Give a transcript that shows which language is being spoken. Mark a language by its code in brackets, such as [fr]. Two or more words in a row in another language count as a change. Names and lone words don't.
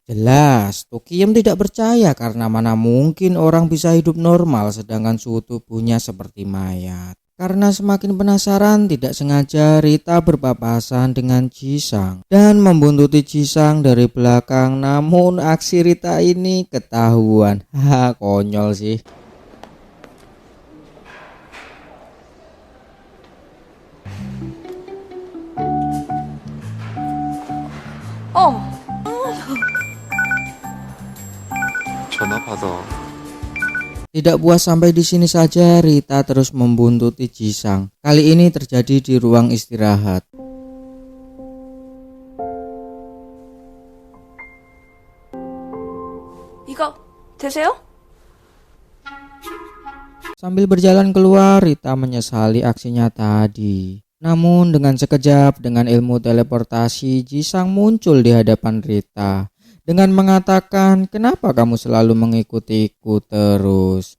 [id] Jelas, Tukiem tidak percaya karena mana mungkin orang bisa hidup normal sedangkan suhu tubuhnya seperti mayat. Karena semakin penasaran, tidak sengaja Rita berpapasan dengan Jisang dan membuntuti Jisang dari belakang. Namun aksi Rita ini ketahuan. Konyol sih. [ko] 전화 받아. [id] Tidak puas sampai di sini saja, Rita terus membuntuti Jisang. Kali ini terjadi di ruang istirahat. [ko] 이거 되세요? [id] Sambil berjalan keluar, Rita menyesali aksinya tadi. Namun dengan sekejap, dengan ilmu teleportasi, Jisang muncul di hadapan Rita dengan mengatakan, "Kenapa kamu selalu mengikutiku terus?"